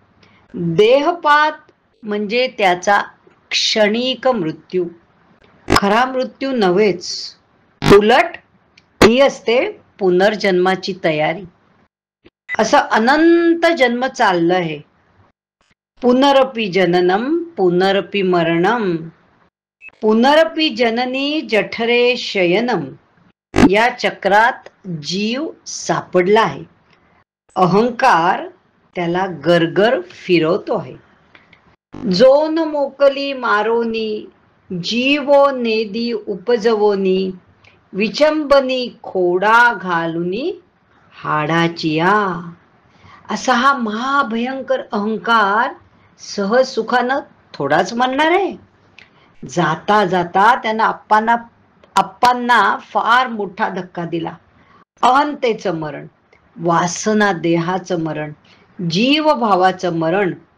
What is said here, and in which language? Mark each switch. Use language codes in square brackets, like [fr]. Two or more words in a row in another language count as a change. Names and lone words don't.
[mr] देहपात म्हणजे त्याचा क्षणिक मृत्यू, खरा मृत्यू नव्हेच. उलट ही असते पुनर्जन्माची तयारी. असं अनंत जन्म चाललं आहे. [sa] पुनरपि जननम पुनरपि मरणम पुनरपि जननी जठरे शयनम, [mr] या चक्रात जीव सापडला आहे. अहंकार त्याला गरगर फिरवतो आहे. जोन मोकली मारोनी, जीवो नेदी उपजवोनी, विचंबनी खोडा घालुनी हाडाचिया. असा हा महाभयंकर अहंकार सहज सुखानं थोडाच म्हणणार आहे. जाता जाता त्यानं अप्पांना फार मोठा धक्का दिला. अहंतेचं मरण, वासना देहाचं मरण, जीवभावाचं मरण.